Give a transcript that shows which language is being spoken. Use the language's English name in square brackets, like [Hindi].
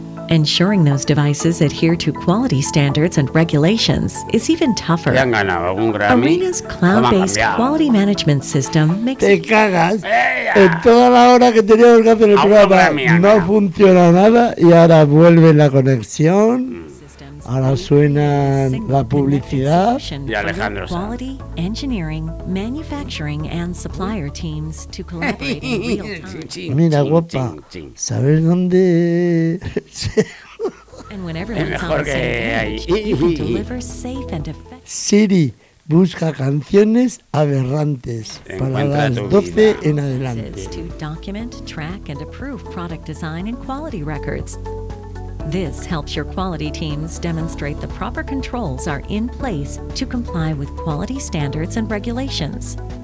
[English] Ensuring those devices adhere to quality standards and regulations is even tougher. Arena's cloud-based quality management system makes... [Spanish] ¡Te cagas! En toda la hora que teníamos que hacer el programa no funciona nada y ahora vuelve la conexión. Ahora suena la publicidad. Y Alejandro Sanz. [English] Quality, engineering, manufacturing and supplier teams to collaborate in real time. [Spanish] Mira, guapa. ¿Sabes dónde? [English] And when everyone's on the same page, you can deliver safe and effective. [Spanish] Siri, busca canciones aberrantes para las 12 en adelante. [English] To document, track and approve product design and quality records. This helps your quality teams demonstrate the proper controls are in place to comply with quality standards and regulations.